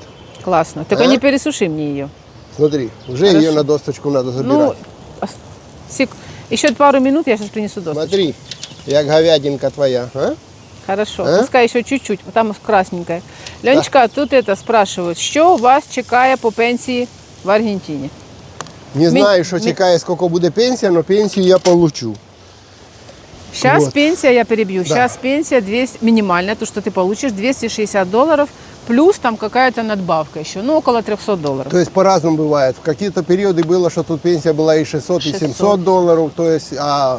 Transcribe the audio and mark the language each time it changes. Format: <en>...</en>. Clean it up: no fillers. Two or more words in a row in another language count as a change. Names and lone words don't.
<ru>Классно. Только не пересуши мне ее. Смотри, уже Хорошо. ее на досточку надо забирать. Ну, еще пару минут, я сейчас принесу досточку. Смотри, як говядинка твоя, а? Хорошо, А? пускай еще чуть-чуть, там красненькая. Ленечка, тут это спрашивают,</ru> <uk>що вас чекає по пенсії в Аргентині? Не знаю, що чекає, сколько буде пенсія, но пенсію я получу.</uk> <ru>Сейчас Вот. пенсия, я перебью, Да. сейчас пенсия 200, минимальная, то, что ты получишь, $260, плюс там какая-то надбавка еще, ну, около $300. То есть по-разному бывает. В какие-то периоды было, что тут пенсия была и 600, и 700 долларов, то есть, а</ru>